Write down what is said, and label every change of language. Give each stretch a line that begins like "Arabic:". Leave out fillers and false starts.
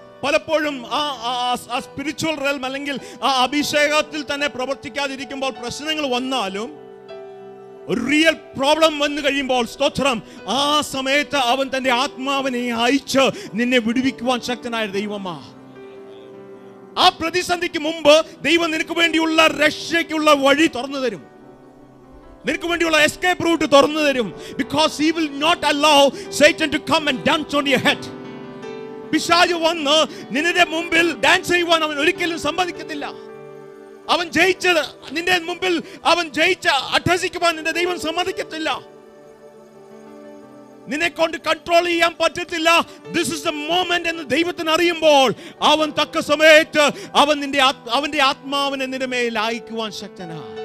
Malayalam: പലപ്പോഴും ആ spiritual realm അല്ലെങ്കിൽ ആ അഭിഷേകത്തിൽ തന്നെ പ്രവർത്തിക്കാതിരിക്കുമ്പോൾ പ്രശ്നങ്ങൾ വന്നാലും ഒരു റിയൽ പ്രോബ്ലം വന്നു കഴിയുമ്പോൾ സ്തോത്രം, ആ സമയത്ത് അവൻ തന്റെ ആത്മാവിനെ അയച്ച് നിന്നെ വിടുവിക്കുവാൻ ശക്തനായ ദൈവമാ. ആ പ്രതിസന്ധിക്ക് മുമ്പ് ദൈവം നിനക്ക് വേണ്ടിയുള്ള രക്ഷയ്ക്കുള്ള വഴി തുറന്നു തരും, നിനക്ക് വേണ്ടിയുള്ള എസ്കേപ്പ് റൂട്ട് തുറന്നു തരും.
English: Because he will not allow Satan to come and dance on your head.
Malayalam: പിശാച് വന്ന് നിന്റെ മുമ്പിൽ ഡാൻസ് ചെയ്യുവാൻ അവൻ ഒരിക്കലും സമ്മതിക്കത്തില്ല. അവൻ ജയിച്ചത് നിന്റെ മുമ്പിൽ അവൻ ജയിച്ച അട്ടഹസിക്കുവാൻ നിന്റെ ദൈവം സമ്മതിക്കത്തില്ല. നിന്നെ കൊണ്ട് കൺട്രോൾ ചെയ്യാൻ പറ്റത്തില്ല.
English: this is the moment
Malayalam: എന്ന് ദൈവത്തിന് അറിയുമ്പോൾ അവൻ തക്ക സമയത്ത് അവന്റെ ആത്മാവിനെ നിന്റെ മേൽ അയക്കുവാൻ ശക്തനാ.